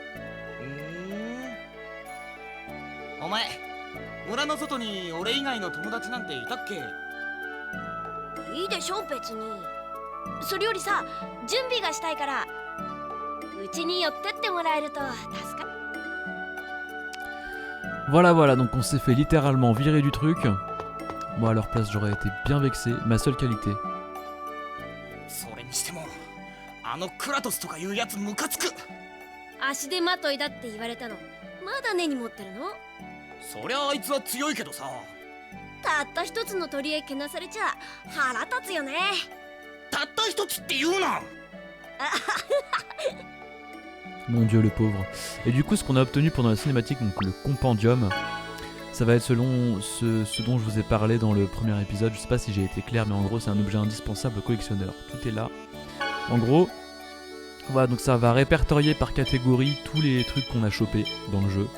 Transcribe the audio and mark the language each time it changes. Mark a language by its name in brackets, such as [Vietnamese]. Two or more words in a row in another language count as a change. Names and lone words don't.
[Japanese] お前村の外に俺以外の友達なんていたっけ？いいでしょ別に。それよりさ、準備がしたいからうちに寄ってってもらえると助かる。 [French] Voilà, donc on s'est fait littéralement virer du truc. Moi à leur place j'aurais été bien vexé. Ma seule qualité. [Japanese] それにしてもあのクラトスとかいうやつムカつく。足手まといだって言われたのまだ根に持ってるの？そりゃあいつは強いけどさ。たった一つの鳥へけなされちゃ腹立つよね。たった一つって言うな。 [French] Mon dieu le pauvre. Et du coup ce qu'on a obtenu pendant la cinématique, donc le compendium, ça va être selon ce dont je vous ai parlé dans le premier épisode. Je sais pas si j'ai été clair, mais en gros c'est un objet indispensable au collectionneur. Tout est là. En gros, voilà, donc ça va répertorier par catégorie tous les trucs qu'on a chopés dans le jeu.